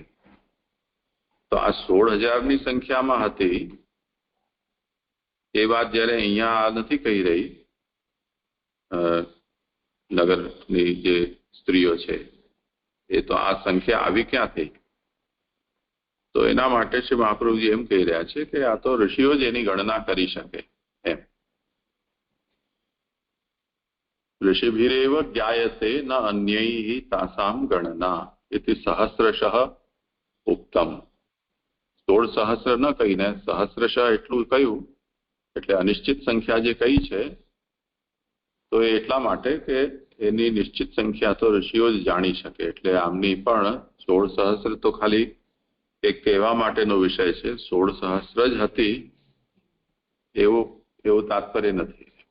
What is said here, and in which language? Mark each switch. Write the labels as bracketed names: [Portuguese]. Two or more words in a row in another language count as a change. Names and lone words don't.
[Gujarati] તો આ 16,000ની સંખ્યામાં હતી એ વાત જ્યારે અહીંયા નથી કહી રહી નગરની જે સ્ત્રીઓ છે એ તો આ સંખ્યા આવી ક્યાંથી? તો એના માટે શ્રી મહાપ્રભુજી એમ કહી રહ્યા છે કે આ તો ઋષિઓ જ એની ગણના કરી શકે એમ. [Sanskrit] ऋषिभिरेव ज्ञायते न अन्यैः तासां गणना इति सहस्रशः उक्तम. [Gujarati] 16 સહસ્ર ન કહીને સહસ્રશઃ એટલું કહ્યું, એટલે અનિશ્ચિત સંખ્યા જે કહી છે તો એ એટલા માટે કે એની નિશ્ચિત સંખ્યા તો ઋષિઓ જ જાણી શકે. એટલે આમની પણ 16 સહસ્ર તો ખાલી એક કહેવા માટેનો વિષય છે, 16 સહસ્ર જ હતી એવું તાત્પર્ય નથી.